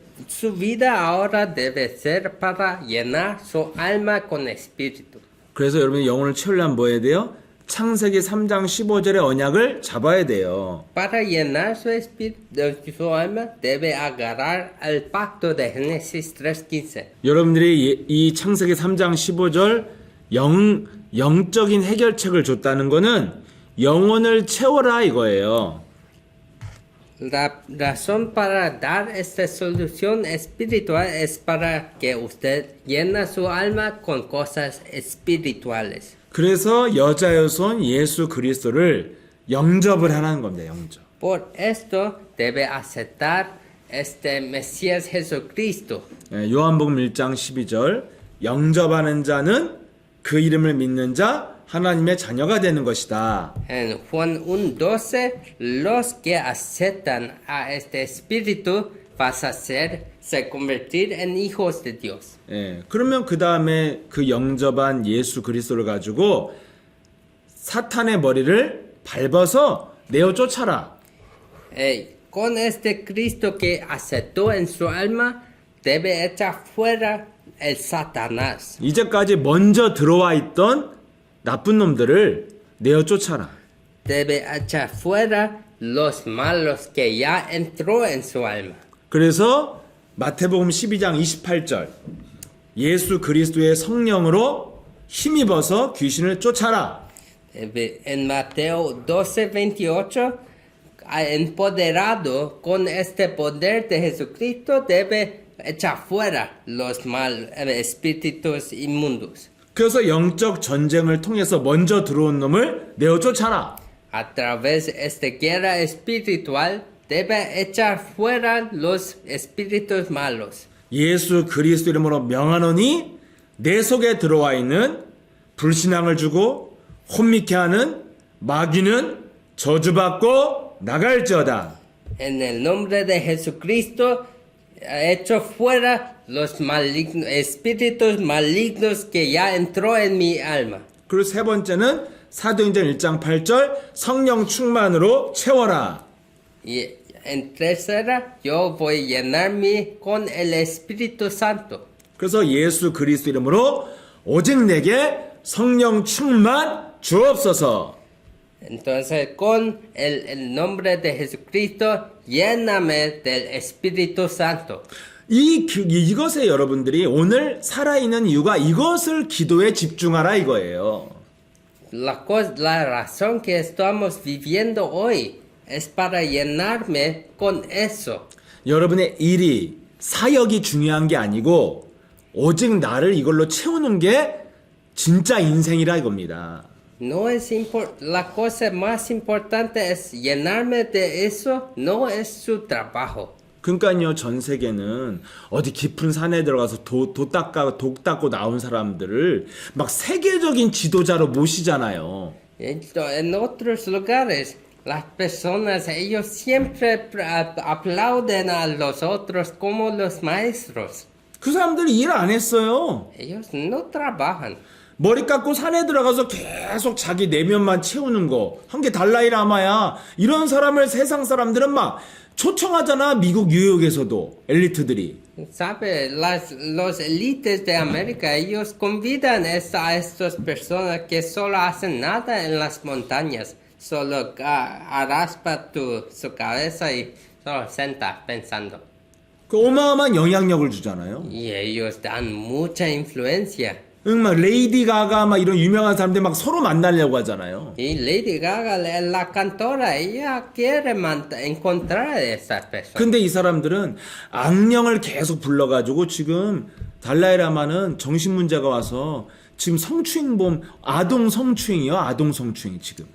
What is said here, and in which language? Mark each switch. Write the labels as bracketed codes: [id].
[es] Su vida ahora debe ser para llenar su alma con espíritu. [ko] 그래서 여러분이 영혼을 채우려면 뭐 해야 돼요? 창세기 3장 15절의 언약을 잡아야 돼요. [es] Para llenar su espíritu, su alma debe agarrar el pacto de Génesis 3:15. [ko] 여러분들이 이 창세기 3장 15절 영적인 해결책을 줬다는 거는 영혼을 채워라 이거예요. [es] La razón para dar esta solución espiritual es para que usted llena su alma con cosas espirituales. [ko] 그래서 여자여손 예수 그리스도를 영접을 하라는 겁니다. 영접. [es] Por esto debe aceptar este Mesías Jesucristo. [ko] 요한복음 1장 12절 영접하는 자는 그 이름을 믿는 자 하나님의 자녀가 되는 것이다. [es] En Juan 1:12, los que aceptan a este espíritu vas a se convertir en hijos de Dios. [ko] 그러면 그 다음에 그 영접한 예수 그리스도를 가지고 사탄의 머리를 밟아서 내어 쫓아라. [es] Con este Cristo que aceptó en su alma, debe echar fuera el Satanás. [ko] 이제까지 먼저 들어와 있던 나쁜 놈들을 내어 쫓아라. [es] Debe echar fuera los malos que ya entró en su alma. [ko] 그래서 마태복음 12장 28절 예수 그리스도의 성령으로 힘입어서 귀신을 쫓아라. [es] En Mateo 12:28, empoderado con este poder de Jesucristo, debe echar fuera los espíritus inmundos. [ko] 그래서 영적 전쟁을 통해서 먼저 들어온 놈을 내어 쫓아라. [es] A través de esta guerra espiritual, debe echar fuera los espíritus malos. [ko] 예수 그리스도 이름으로 명하노니 내 속에 들어와 있는 불신앙을 주고 혼미케 하는 마귀는 저주받고 나갈지어다. [es] En el nombre de Jesucristo, echo fuera los espíritus malignos que ya entró en mi alma. [ko] 그리고 세 번째는 사도행전 1장 8절 성령 충만으로 채워라. [es] Y en tercera, yo voy a llenarme con el Espíritu Santo. [ko] 그래서 예수 그리스도 이름으로 오직 내게 성령 충만 주옵소서. [es] Entonces, con el nombre de Jesucristo, lléname del Espíritu Santo. [ko] 이것에 여러분들이 오늘 살아있는 이유가 이것을 기도에 집중하라 이거예요. [es] La razón que estamos viviendo hoy es para llenarme con eso. [ko] 여러분의 일이, 사역이 중요한 게 아니고 오직 나를 이걸로 채우는 게 진짜 인생이라 이겁니다. [es] No es la cosa más importante es llenarme de eso, no es su trabajo. [ko] 그러니까요, 전 세계는 어디 깊은 산에 들어가서 독 닦고 나온 사람들을 막 세계적인 지도자로 모시잖아요. [es] En otros lugares, las personas, ellos siempre aplauden a los otros como los maestros. [ko] 그 사람들이 일 안 했어요. [es] Ellos no trabajan. [ko] 머리 깎고 산에 들어가서 계속 자기 내면만 채우는 거. 한 게 달라이라마야. 이런 사람을 세상 사람들은 막 초청하잖아. 미국 뉴욕에서도 엘리트들이. [es] ¿Sabe? Los élites de América, ellos convidan a estas personas que solo hacen nada en las montañas. Solo raspa su cabeza y solo senta pensando. [ko] 그 어마어마한 영향력을 주잖아요. [es] Y ellos dan mucha influencia. [ko] 응, 막 레이디 가가 막 이런 유명한 사람들 막 서로 만나려고 하잖아요. [es] Y Lady Gaga, la cantora, ella quiere encontrar a esas personas. [ko] 근데 이 사람들은 악령을 계속 불러가지고 지금 달라이라마는 정신문제가 와서 지금 성추행범, 아동 성추행이 지금.